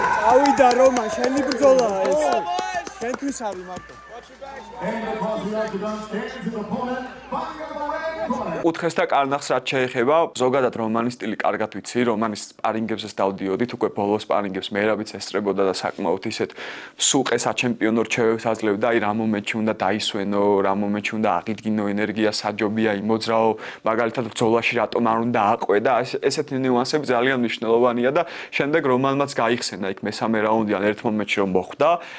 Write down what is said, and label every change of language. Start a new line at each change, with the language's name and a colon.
Georgian: ავიდა რომან შენი ბრძოლაა ეს შენთვის არის მარტო
English: and across the octagon stands his opponent fighting out of the red corner.
Georgian: უთხეს და კარნახს რაც შეეხება ზოგადად რომანის სტილი კარგად ვიცი რომანის სპარინგებზეც დავდიოდით უკვე ბოლოს სპარინგებს მერაბიც ესწრებოდა და საკმაოდ ისეთ სუყე საჩემპიონო რჩევებს აძლევდა აი რა მომენტში უნდა დაისვენო რა მომენტში უნდა აღიდგინო ენერგია საჯობია იმოძრაო მაგალითად ბრძოლაში რატომ არ უნდა აყვე და ესეთი ნიუანსები ძალიან მნიშვნელოვანია და შემდეგ რომანმაც გაიხსენა იქ მესამე რაუნდიდან ერთ მომენტში რომ მოხვდა